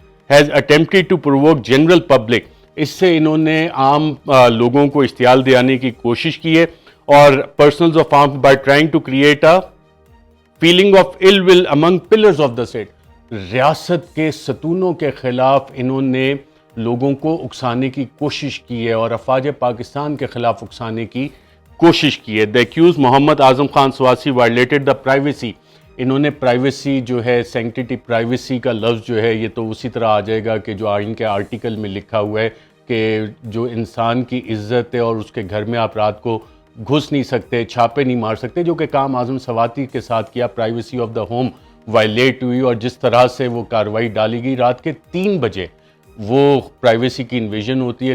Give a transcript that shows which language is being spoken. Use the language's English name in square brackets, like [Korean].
[English] Has attempted to provoke general public. [Urdu] اس سے انہوں نے عام لوگوں کو اشتعال دلانے کی کوشش کی ہے، [English] اور personnels of arm by trying to create a feeling of ill will among pillars of the state. [Urdu] ریاست کے ستونوں کے خلاف انہوں نے لوگوں کو اکسانے کی کوشش کی ہے اور افواج پاکستان کے خلاف اکسانے کی کوشش کی ہے. [English] The accused Muhammad Azam Khan Swati violated the privacy. [Urdu] انہوں نے پرائیویسی جو ہے، سینکٹیٹی پرائیویسی کا لفظ جو ہے یہ تو اسی طرح آ جائے گا کہ جو آئین کے آرٹیکل میں لکھا ہوا ہے کہ جو انسان کی عزت ہے اور اس کے گھر میں آپ رات کو گھس نہیں سکتے، چھاپے نہیں مار سکتے، جو کہ کام اعظم سواتی کے ساتھ کیا. [English] privacy of the home [Urdu] wallet ہوئی، اور جس طرح سے وہ کارروائی ڈالی گئی رات کے 3 بجے وہ پرائیویسی کی انویژن ہوتی ہے.